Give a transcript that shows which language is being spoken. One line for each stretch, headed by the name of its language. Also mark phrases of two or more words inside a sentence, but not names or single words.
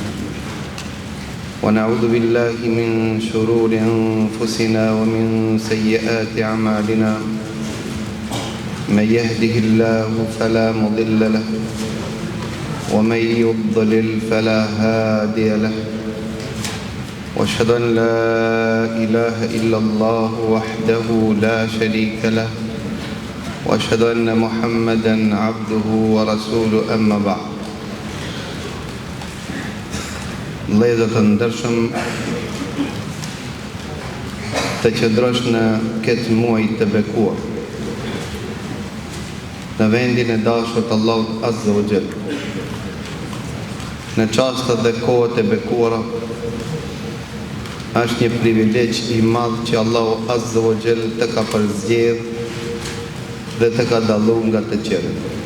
Arabic: ونعوذ بالله من شرور أنفسنا ومن سيئات أعمالنا من يهده الله فلا مضل له ومن يضلل فلا هادي له وأشهد أن لا إله إلا الله وحده لا شريك له وأشهد أن محمدا عبده ورسوله أما بعد.
Albanian: Vëllezër të ndershëm, të qëndrosh në këtë muaj të bekuar, në vendin e dashur të Allahut
Arabic: عز وجل,
Albanian: në çastet dhe kohët e bekuara, është një privilegj i madh që Allahu
Arabic: عز وجل
Albanian: të ka përzgjedh dhe të ka dalluar nga të qerat.